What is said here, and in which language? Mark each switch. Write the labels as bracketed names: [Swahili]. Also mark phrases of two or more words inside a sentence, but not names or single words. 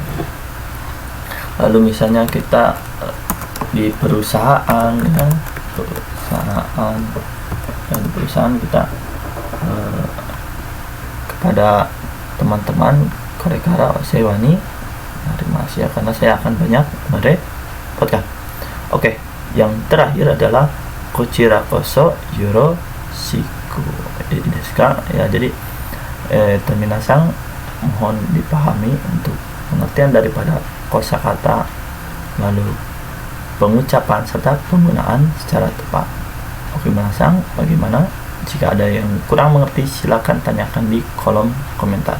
[Indonesian] Lalu misalnya kita di perusahaan, ya, di perusahaan kita kepada teman-teman [Japanese] これからお世話になります, [Indonesian] ya, karena saya akan banyak merepotkan. Oke, yang terakhir adalah [Japanese] こちらこそよろしくですか, [Indonesian] ya. Jadi terminasang mohon dipahami untuk pengertian daripada kosakata, lalu pengucapan serta penggunaan secara tepat. Oke, minasang, bagaimana? Jika ada yang kurang mengerti, silakan tanyakan di kolom komentar.